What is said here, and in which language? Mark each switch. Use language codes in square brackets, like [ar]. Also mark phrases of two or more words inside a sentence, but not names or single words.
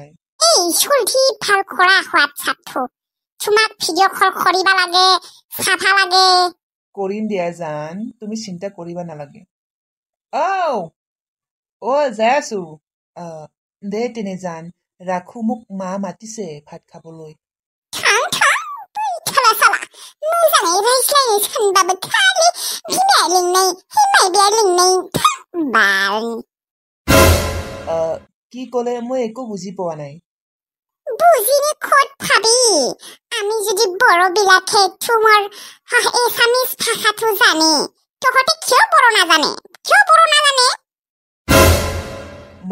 [as] জলদি ভাল কৰা হোৱাটছআপটো তোমাক [en] video call [as] কৰিবা লাগে চাবা লাগে কৰিম দিয়া জান তুমি চিন্তা কৰিবা নালাগে যাই আছো দে তেনে জান ৰাখো মোক মা মাতিছে ভাত খাবলৈ [brx] मोजाङै रायज्लायनो सानबाबो खालि बिमाया लिंनाय हिमाया लिंनाय बाल [as] কি ক'লে মই একো বুজি পোৱা নাই বুজিনি ক'ত ভাবি আমি যদি বড় বিলাকে তোমাৰ এছামিজ ভাষাটো জানে তহঁতে কিয় বড় নাজানে